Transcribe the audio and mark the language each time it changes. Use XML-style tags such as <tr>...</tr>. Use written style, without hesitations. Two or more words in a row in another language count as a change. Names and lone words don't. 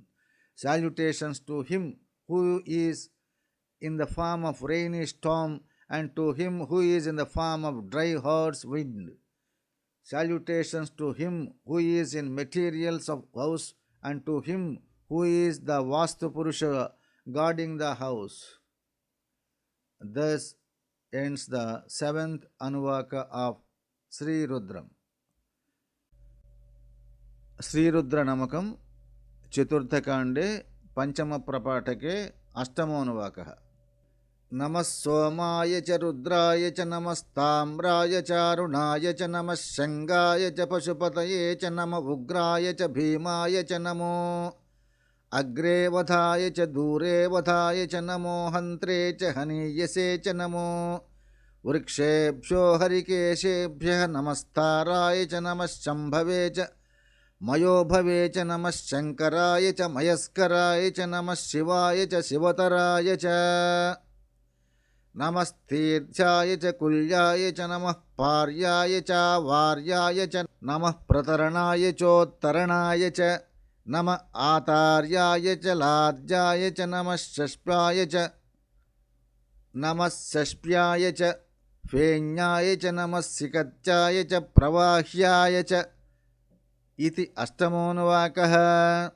<en>Salutations to him who is in the form of rainy storm and to him who is in the form of dry horse wind. Salutations to him who is in materials of house and to him who is the Vastu Purusha guarding the house. Thus ends the seventh Anuvaka of Sri Rudram.</en> <sa>श्री रुद्र नमकम् चतुर्थकाण्डे पञ्चम प्रपाठके अष्टमोऽनुवाकः. नमः सोमाय च रुद्राय च नमस्ताम्राय च अरुणाय च नमः शङ्गाय च पशुपतये च नम उग्राय च भीमाय च नमो अग्रे वधाय च दूरे वधाय च नमो हन्त्रे च हनीयसे च नमो वृक्षेभ्यो हरिकेशेभ्य नमस्ताराय च नमः शम्भवे च मयोभवे च नमः शङ्कराय च मयस्कराय च नमः शिवाय च शिवतराय च नमस्तीर्थाय च कूल्याय च नमः पार्याय च वार्याय च नमः प्रतरणाय चोत्तरणाय च नम आतार्याय च लाद्याय च नमः शष्प्याय च नमः शष्प्याय च फेन्याय च नमः सिकत्याय च प्रवाह्याय च इति अष्टमोऽनुवाकः.</sa>